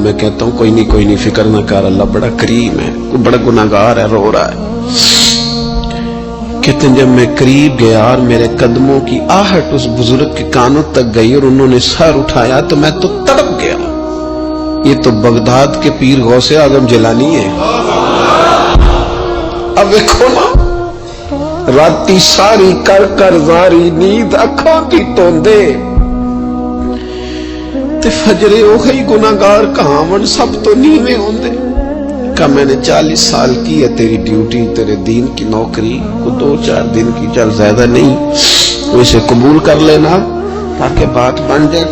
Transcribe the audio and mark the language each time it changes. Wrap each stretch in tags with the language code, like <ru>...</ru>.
<ur>میں کہتا ہوں کوئی نہیں فکر نہ کر، اللہ بڑا کریم ہے، کوئی بڑا گناہگار ہے، رو رہا ہے. کہتے ہیں جب میں قریب گیا اور میرے قدموں کی آہٹ اس بزرگ کے کانوں تک گئی اور انہوں نے سر اٹھایا تو میں تو تڑپ گیا. یہ تو بغداد کے پیر غوث اعظم جیلانی ہے. اب دیکھو نا،</ur> <pa>راتی ساری کر زاری نیند اکھاں کی توندے تے فجرے اوہی گناہگار کہاون سب تو نیویں ہوندے.</pa> <ur>کہ میں نے 40 سال کی ہے تیری ڈیوٹی، تیرے دین کی نوکری کو 2-4 دن کی، چل زیادہ نہیں، تو اسے قبول کر لینا تاکہ بات بن جائے.</ur>